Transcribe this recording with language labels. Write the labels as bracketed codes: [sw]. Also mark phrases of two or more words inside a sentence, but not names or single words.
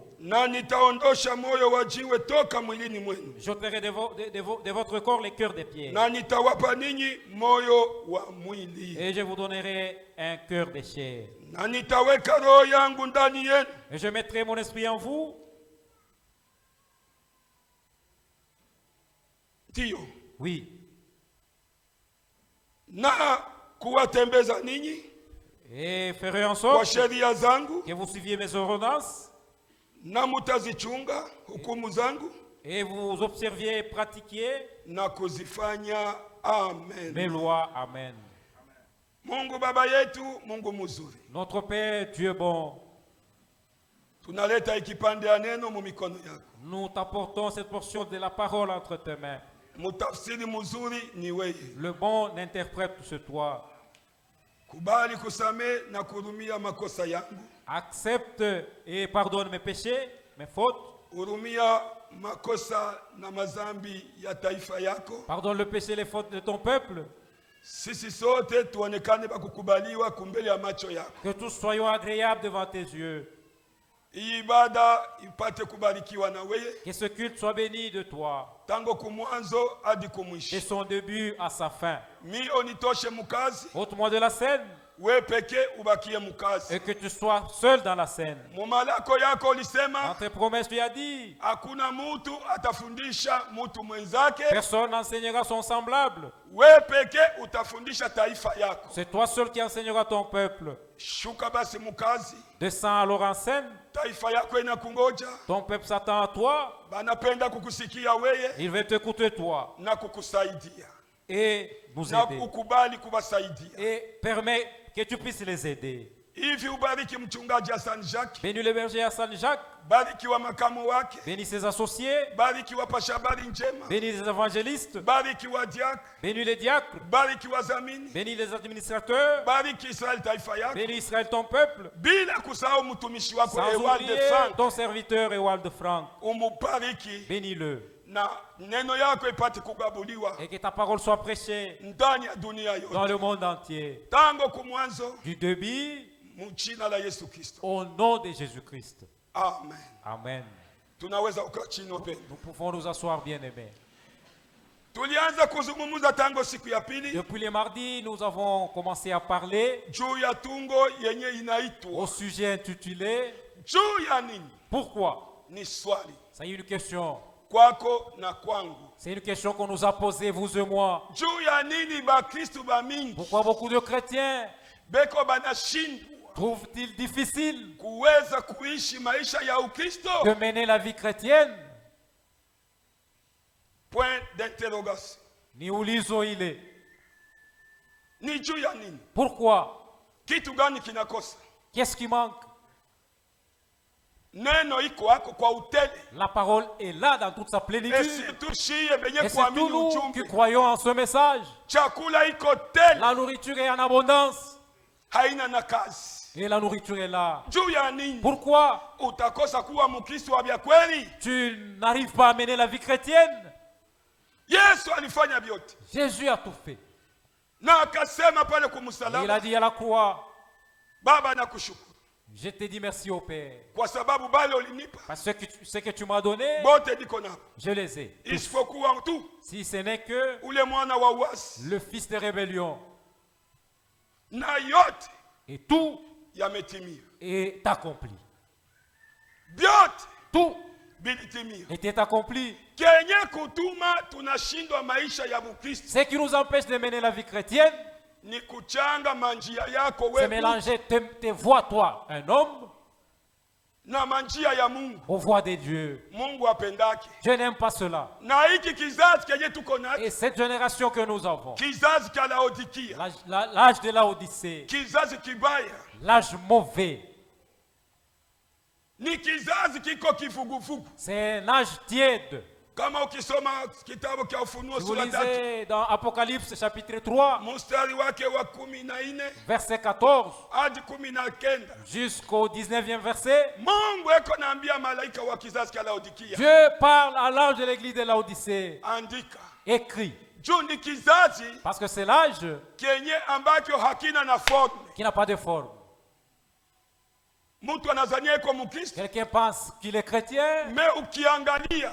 [sw] Na nitaondosha moyo wa jiwe toka mwilini mwenu. [fr] J'ôterai de votre corps les cœurs des pierres. [sw] Na nitawapa ninyi moyo wa mwili. [fr] Et je vous donnerai un cœur de chair. [sw] Na nitaweka roho yangu ndani yenu. [fr] Et je mettrai mon esprit en vous. [sw] Ndio. [fr] Oui. [sw] Na kuwatembeza ninyi [fr] Et ferai en [sw] kwa [fr] sorte [sw] sheria zangu, [fr] que vous suiviez mes ordonnances. [sw] na mutazichunga hukumu zangu [fr] Et vous observiez et pratiquiez [sw] na kuzifanya. Amen. [fr] mes lois. Amen. [sw] Mungu baba yetu, Mungu mzuri, [fr] Notre Père, Dieu bon, [sw] tunaleta ikipande ya neno mu mikono yako. [fr] nous t'apportons cette portion de la parole entre tes mains. [sw] Mutafsiri mzuri ni wewe. [fr] Le bon interprète, c'est toi. [sw] Kubali kusamehe na kurumia makosa yangu. [fr] Accepte et pardonne mes péchés, mes fautes. [sw] Hurumia makosa na mazambi ya taifa yako. [fr] Pardonne le péché et les fautes de ton peuple. [sw] Sisi sote tuonekane bakukubaliwa kumbele ya macho yako. [fr] Que tous soyons agréables devant tes yeux. [sw] Hii ibada ipate kubarikiwa na wewe [fr] Que ce culte soit béni de toi. [sw] tangu kumwanzo hadi [fr] De [sw] kumwisho. [fr] son début à sa fin. [sw] Mi onitoshe mukazi, [fr] Ôte-moi de la scène [sw] we peke ubakie mukazi. [fr] et que tu sois seul dans la scène. [sw] Mumalako yako [fr] Dans [sw] ulisema [fr] tes promesses, tu as dit, [sw] hakuna mutu atafundisha mutu mwenzake, [fr] personne n'enseignera son semblable. [sw] we peke utafundisha taifa yako. [fr] C'est toi seul qui enseigneras ton peuple. [sw] Shuka basi mukazi, [fr] Descends alors en scène. [sw] taifa yako inakungoja, [fr] Ton peuple s'attend à toi. [sw] banapenda kukusikia weye [fr] Il veut t'écouter toi [sw] na kukusaidia [fr] et nous [sw] na [fr] aider. [sw] ukubali kubasaidia. [fr] Et permets que tu puisses les aider. [sw] Hivi ubariki mchungaji Hassan Jacques, [fr] Bénis le berger Hassan Jacques. [sw] bariki wa makamu wake, [fr] Bénis ses associés. [sw] bariki wa pasha habari njema, [fr] Bénis les évangélistes. [sw] bariki wa diak, [fr] Bénis les diacres. [sw] bariki wa zamini, [fr] Bénis les administrateurs. [sw] bariki Israel taifa yako, [fr] Bénis Israël ton peuple. [sw] bila kusahau mtumishi wako [fr] Sans Ewald de oublier Frank, ton serviteur Ewald de Franck. [sw] umubariki [fr] Bénis-le. [sw] na neno yako ipate kugabuliwa [fr] Et que ta parole soit prêchée [sw] ndani ya dunia [fr] dans [sw] yote, [fr] le monde entier. [sw] tangu kumwanzo, [fr] Du début [sw] mchina la Yesu Kristo. [fr] au nom de Jésus-Christ. [sw] Amen. [fr] Amen. [sw] Tunaweza ukaa chini wapendwa. [fr] Nous pouvons nous asseoir, bien-aimés. [sw] Tulianza kuzungumza tangu siku ya pili [fr] Depuis le mardi, nous avons commencé à parler [sw] juu ya tungo yenye [fr] au [sw] inaitwa [fr] sujet intitulé [sw] juu ya nini. [fr] Pourquoi? [sw] Ni swali [fr] C'est une question. [sw] kwako na kwangu. [fr] C'est une question qu'on nous a posée, vous et moi. [sw] Juu ya nini bakristu bamingi [fr] Pourquoi beaucoup de chrétiens [sw] beko banashindwa [fr] trouvent-ils difficile [sw] kuweza kuishi maisha ya Ukristo? [fr] de mener la vie chrétienne? Point d'interrogation. [sw] Niulizo ile. Ni juu ya nini? [fr] Pourquoi? [sw] Kitu gani kinakosa? [fr] Qu'est-ce qui manque? [sw] Neno iko hako kwa utele. [fr] La parole est là dans toute sa Et plénitude. [sw] surtout shie benye [fr] Et c'est [sw] kuamini [fr] tous nous qui [sw] ujumbe. [fr] croyons en ce message. [sw] Chakula iko tele, [fr] La nourriture est en abondance. [sw] haina na kazi. [fr] Et la nourriture est là. [sw] Juu ya nini? [fr] Pourquoi [sw] Utakosa kuwa Mkristo wa vya kweli? [fr] tu n'arrives pas à mener la vie chrétienne? [sw] Yesu alifanya vyote [fr] Jésus a tout fait. [sw] na akasema pale [fr] Et il a [sw] kumsalaba, [fr] dit à la croix, [sw] Baba nakushukuru [fr] je te dis merci au Père. [sw] kwa sababu bale ulinipa [fr] Parce que ce que tu m'as donné, [sw] bote niko nao, [fr] je les ai. [sw] isipokuwa tu [fr] Si ce n'est que [sw] ule mwana wa uasi, [fr] le fils de rébellion. [sw] na yote [fr] Et tout [sw] yametimia. [fr] est accompli. [sw] Vyote [fr] Tout [sw] vilitimia. [fr] était accompli. [sw] Kenye kutuma tunashindwa maisha ya Mkristo [fr] Ce qui nous empêche de mener la vie chrétienne, [sw] ni kuchanga manjia yako [fr] c'est [sw] wewe [fr] mélanger tes voies, toi, un homme, [sw] na manjia ya Mungu. [fr] aux voies de Dieu. [sw] Mungu apendake. [fr] Dieu n'aime pas cela. [sw] Na hiki kizazi kenye tuko nacho, [fr] Et cette génération que nous avons, [sw] kizazi cha Laodikia, [fr] l'âge de la Odyssée, [sw] kizazi kibaya, [fr] l'âge mauvais, [sw] ni kizazi kiko kifugufugu. [fr] c'est un âge tiède. [sw] Kama ukisoma kitabu cha Ufunuo [fr] Si vous [sw] sura 3 [fr] lisez dans Apocalypse chapitre 3, [sw] mstari wake wa 14 [fr] verset 14, [sw] hadi 19, [fr] jusqu'au 19e verset, [sw] Mungu eko naambia malaika wa kizazi cha Laodikia, [fr] Dieu parle à l'âge de l'église de la Odyssée, [sw] andika [fr] écrit, [sw] juu ni kizazi [fr] parce que c'est l'âge [sw] kenye ambacho hakina na forme. [fr] qui n'a pas de forme. [sw] Mtu anazania iko Mkristo, [fr] Quelqu'un pense qu'il est chrétien, [sw] me ukiangalia